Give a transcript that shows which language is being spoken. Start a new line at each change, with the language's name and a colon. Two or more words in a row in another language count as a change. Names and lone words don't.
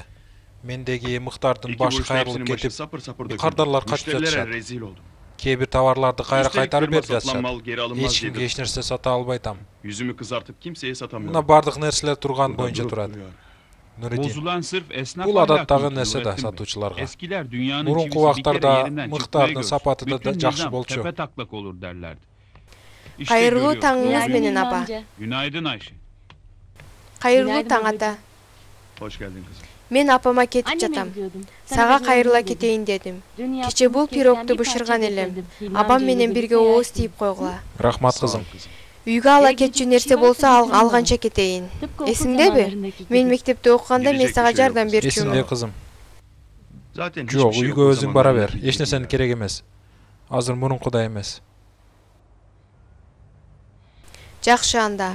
Kyrgyz: Мендеги мыктардын башы кайрылып кетип, кардарлар качып жатышат. Кээ бир товарларды кайра кайтарып берип жатышат. Эч кимге эч нерсе сата албайтам.
Turkish: Yüzümü kızartıp kimseye satamıyorum.
Kyrgyz: Мына бардык нерселер турган боюнча турат. Нуридин.
Turkish: Bozulan sırf esnaf
Kyrgyz: Бул адаттагы
Turkish: ahlakı
Kyrgyz: нерсе да
Turkish: Nurettin Bey.
Kyrgyz: сатуучуларга.
Turkish: Eskiler dünyanın
Kyrgyz: Мурунку
Turkish: çivisi bir kere
Kyrgyz: убактарда
Turkish: yerinden çıkmaya
Kyrgyz: мыктардын
Turkish: görsün.
Kyrgyz: сапаты да
Turkish: Bütün
Kyrgyz: жакшы
Turkish: nizam
Kyrgyz: болчу.
Turkish: tepe taklak olur derlerdi. İşte
Kyrgyz: Кайрылуу
Turkish: görüyoruz.
Kyrgyz: таңыңыз менен апа.
Turkish: amca. Günaydın Ayşe.
Kyrgyz: Кайрылуу таң ата.
Turkish: Hoş geldin kızım.
Kyrgyz: Мен апама кетип
Turkish: Anneme
Kyrgyz: жатам.
Turkish: gidiyordum.
Kyrgyz: Сага
Turkish: bir
Kyrgyz: кайрыла
Turkish: yemek yedim.
Kyrgyz: кетейин дедим.
Turkish: Dün
Kyrgyz: Кече
Turkish: yaptığımız
Kyrgyz: бул
Turkish: kesten
Kyrgyz: пирогду
Turkish: bir
Kyrgyz: бышырган
Turkish: parça
Kyrgyz: элем.
Turkish: getirdim. Hilmi
Kyrgyz: Абам
Turkish: amcayla
Kyrgyz: менен
Turkish: birlikte
Kyrgyz: бирге ооз
Turkish: yersin.
Kyrgyz: тийип койгула. Рахмат
Turkish: Sağ ol
Kyrgyz: кызым.
Turkish: kızım.
Kyrgyz: Үйгө ала кетчү нерсе болсо алганча кетейин.
Turkish: Tıpkı okul
Kyrgyz: Эсиңдеби?
Turkish: zamanlarındaki
Kyrgyz: Мен
Turkish: gibi.
Kyrgyz: мектепте окуганда мен сага жардам Эсимде берчүмүн. кызым.
Turkish: Zaten
Kyrgyz: Жок,
Turkish: hiçbir şey
Kyrgyz: үйгө
Turkish: yok o
Kyrgyz: өзүң
Turkish: zamanlar
Kyrgyz: бара бер.
Turkish: öğrendiğin
Kyrgyz: Эч
Turkish: gibi.
Kyrgyz: нерсенин керек эмес. Азыр мурункудай эмес. Жакшы анда.